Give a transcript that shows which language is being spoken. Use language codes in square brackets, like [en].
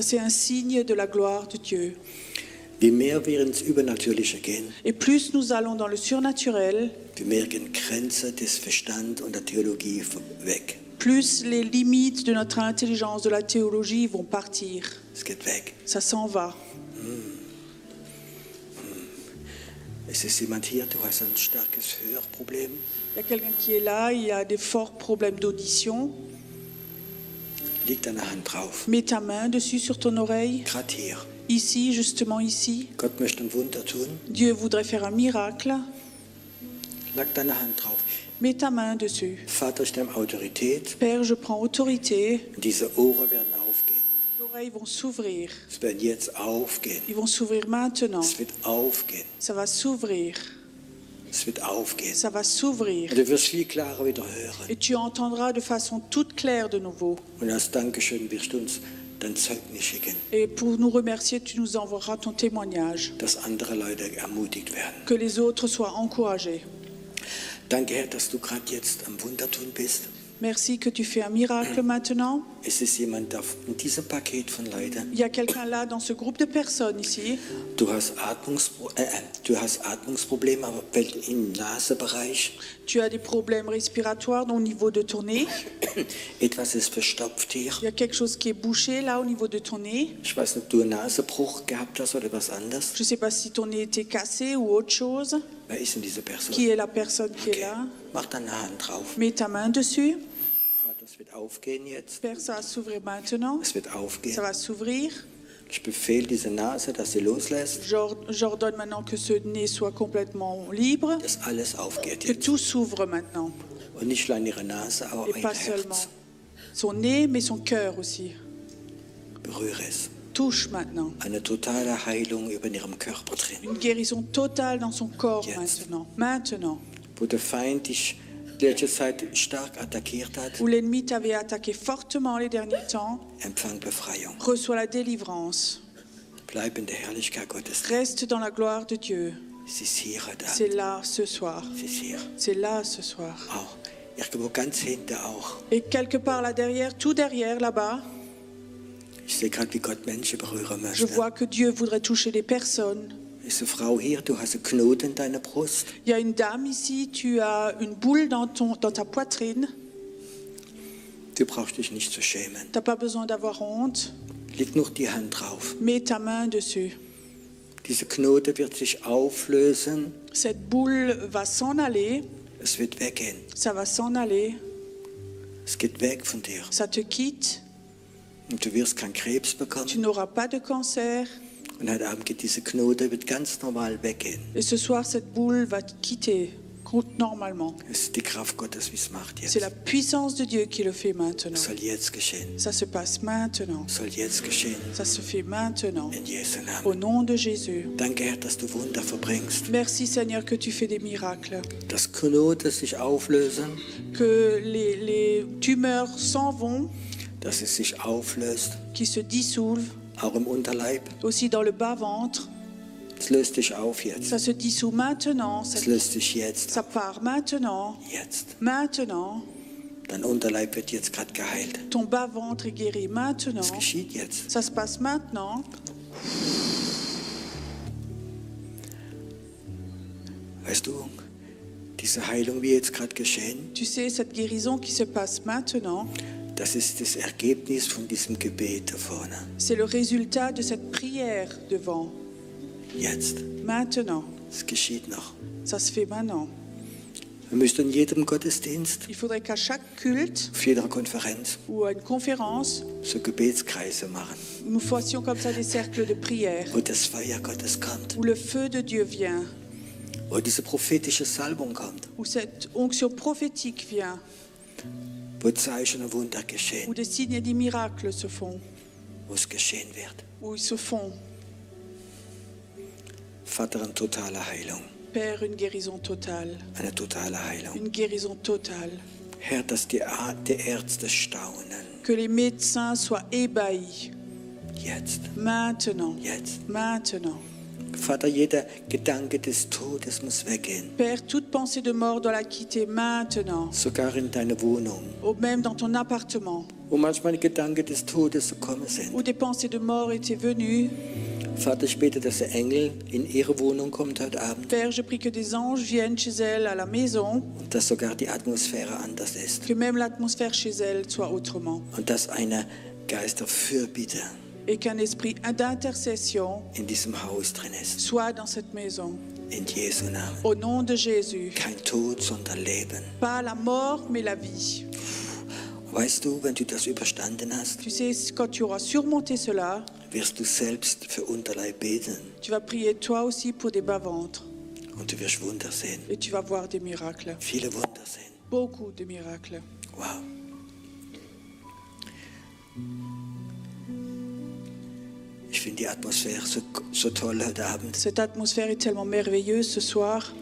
[fr] c'est un signe de la gloire de Dieu. [de] Je mehr wir ins Übernatürliche gehen, [fr] Et plus nous allons dans le surnaturel, [de] je mehr gehen Grenzen des Verstands und der Theologie weg. [fr] plus les limites de notre intelligence, de la théologie vont partir. [de] Es geht weg. [fr] Ça s'en va. [de] Es ist jemand hier, du hast ein starkes Hörproblem. [fr] Il y a quelqu'un qui est là, il a des forts problèmes d'audition. [de] Leg deine Hand drauf. [fr] Mets ta main dessus sur ton oreille. [de] Gerade hier. [fr] Ici, justement ici. [de] Gott möchte ein Wunder tun. [fr] Dieu voudrait faire un miracle. [de] Leg deine Hand drauf. [fr] Mets ta main dessus. [de] Vater, ich nehme Autorität. [fr] Père, je prends autorité. [de] Diese Ohren werden aufgehen. [fr] Les oreilles vont s'ouvrir. [de] Es werden jetzt aufgehen. [fr] Ils vont s'ouvrir maintenant. [de] Es wird aufgehen. [fr] Ça va s'ouvrir. [de] Es wird aufgehen. [fr] Ça va s'ouvrir. [de] Und du wirst viel klarer wieder hören. [fr] Et tu entendras de façon toute claire de nouveau. [de] Und als Dankeschön wirst du uns dein Zeugnis schicken, [fr] Et pour nous remercier, tu nous enverras ton témoignage. [de] dass andere Leute ermutigt werden. [fr] Que les autres soient encouragés. [de] Danke, Herr, dass du gerade jetzt am Wunder tun bist. [fr] Merci que tu fais un miracle maintenant. [de] Es ist jemand in diesem Paket von Leuten. [fr] Il y a quelqu'un là dans ce groupe de personnes ici. [de] Du hast Atmungsprobleme, aber im Nasenbereich. [fr] Tu as des problèmes respiratoires au niveau de ton nez. [de] Etwas ist verstopft hier. [fr] Il y a quelque chose qui est bouché là au niveau de ton nez. [de] Ich weiß nicht, ob du einen Nasenbruch gehabt hast oder was anderes. [fr] Je ne sais pas si ton nez était cassé ou autre chose. [de] Wer ist denn diese Person? [fr] Qui est la personne qui est là? [de] Mach deine Hand drauf. [fr] Mets ta main dessus. [de] Vater, es wird aufgehen jetzt. [fr] Père, ça va s'ouvrir maintenant. [de] Es wird aufgehen. [fr] Ça va s'ouvrir. [de] Ich befehle diese Nase, dass sie loslässt, [fr] J'ordonne maintenant que ce nez soit complètement libre. [de] dass alles aufgeht [fr] Que [de] jetzt. [fr] tout s'ouvre maintenant. [de] Und nicht allein ihre Nase, aber auch [fr] Et [de] ihr [fr] pas seulement [de] Herz. [fr] son nez, mais son cœur aussi. [de] Berühre es. [fr] Touche maintenant. [de] Eine totale Heilung über ihrem Körper drin. [fr] Une guérison totale dans son corps [de] Jetzt. [fr] maintenant. Maintenant. [de] Wo der Feind dich die letzte Zeit stark attackiert hat, [fr] Où l'ennemi t'avait attaqué fortement les derniers temps, [de] empfang Befreiung. [fr] reçois la délivrance. [de] Bleib in der Herrlichkeit Gottes. [fr] Reste dans la gloire de Dieu. [de] Sie ist hier heute [fr] C'est [de] Abend. [fr] là ce soir. [de] Sie ist hier. [fr] C'est là ce soir. [de] Auch. Irgendwo ganz hinter auch. [fr] Et quelque part là derrière, tout derrière là-bas, [de] Ich sehe gerade, wie Gott Menschen berühren [fr] je [de] möchte. [fr] vois que Dieu voudrait toucher les personnes. [de] Ist eine Frau hier, du hast einen Knoten in deiner Brust. [fr] Il y a une dame ici, tu as une boule dans ta poitrine. [de] Du brauchst dich nicht zu schämen. [fr] Tu n'as pas besoin d'avoir honte. [de] Leg noch die Hand drauf. [fr] Mets ta main dessus. [de] Diese Knote wird sich auflösen. [fr] Cette boule va s'en aller. [de] Es wird weggehen. [fr] Ça va s'en aller. [de] Es geht weg von dir. [fr] Ça te quitte. [de] Und du wirst keinen Krebs [fr] Tu [de] bekommen. [fr] n'auras pas de cancer. [de] Und heute Abend geht diese Knote wird ganz normal weggehen. [fr] Et ce soir, cette boule va te quitter normalement. [de] Es ist die Kraft Gottes, wie es macht [fr] C'est [de] jetzt. [fr] la puissance de Dieu qui le fait maintenant. [de] Es soll jetzt geschehen. [fr] Ça se passe maintenant. [de] Es soll jetzt geschehen. [fr] Ça se fait maintenant. [de] In Jesu [fr] Au [de] Namen. [fr] nom de Jésus. [de] Danke, Herr, dass du Wunder verbringst. [fr] Merci Seigneur que tu fais des miracles. [de] Dass Knoten sich auflösen, [fr] Que les tumeurs s'en vont, [de] dass es sich auflöst, [fr] qui se dissolvent, [de] auch im Unterleib. [fr] aussi dans le bas-ventre. [de] Es löst dich auf jetzt. [fr] Ça se dissout maintenant. [de] Es löst dich jetzt. [fr] Ça part maintenant. [de] Jetzt. [fr] Maintenant. [de] Dein Unterleib wird jetzt gerade geheilt. [fr] Ton bas-ventre est guéri maintenant. [de] Es geschieht jetzt. [fr] Ça se passe maintenant. [de] Weißt du, diese Heilung, wie jetzt gerade geschehen, [fr] Tu sais, cette guérison qui se passe maintenant, [de] das ist das Ergebnis von diesem Gebet da vorne. [fr] c'est le résultat de cette prière devant. [de] Jetzt. [fr] Maintenant. [de] Es geschieht noch. [fr] Ça se fait maintenant. [de] Wir müssten in jedem Gottesdienst, [fr] Il faudrait qu'à chaque culte [de] auf jeder Konferenz, [fr] ou à une conférence, [de] so Gebetskreise machen, [fr] nous fassions comme ça des cercles de prière [de] wo das Feuer Gottes kommt, [fr] où le feu de Dieu vient, [de] wo diese prophetische Salbung kommt, [fr] où cette onction prophétique vient, [de] wo Zeichen und Wunder [fr] où [de] geschehen, [fr] des signes et des miracles se font, [de] wo es geschehen wird. [fr] où ils se font. [de] Vater, eine totale Heilung, [fr] Père, une guérison totale, [de] eine totale Heilung. [fr] une guérison totale. [de] Herr, dass die Ärzte staunen. [fr] Que les médecins soient ébahis. [de] Jetzt, [fr] Maintenant, [de] jetzt. [fr] maintenant. [de] Vater, jeder Gedanke des Todes muss weggehen. [fr] Père, toute pensée de mort doit la quitter maintenant, [de] Sogar in deine Wohnung, [fr] ou même dans ton appartement, [de] wo manchmal Gedanken des Todes gekommen sind. [fr] où des pensées de mort étaient venues. [de] Vater, ich bete, dass der Engel in ihre Wohnung kommt heute Abend [fr] Père, je prie que des anges viennent chez elle à la maison, [de] und dass sogar die Atmosphäre anders ist [fr] que même l'atmosphère chez elle soit autrement, [de] und dass eine Geist der Fürbitte [fr] et qu'un esprit d'intercession [de] in diesem Haus drin ist. [fr] soit dans cette maison. [de] In Jesu Namen. [fr] Au nom de Jésus. [de] Kein Tod, sondern Leben. [fr] Pas la mort, mais la vie. [de] Weißt du, wenn du das überstanden hast, [fr] Tu sais, quand tu auras surmonté cela, [de] wirst du selbst für Unterleib beten [fr] tu vas prier toi aussi pour des bas-ventres. [de] und du wirst Wunder sehen. [fr] Et tu vas voir des miracles. [de] Viele Wunder sehen. [fr] Beaucoup de miracles. Wow. [de] Ich finde die Atmosphäre so toll heute Abend. [fr] Cette atmosphère est tellement merveilleuse ce soir,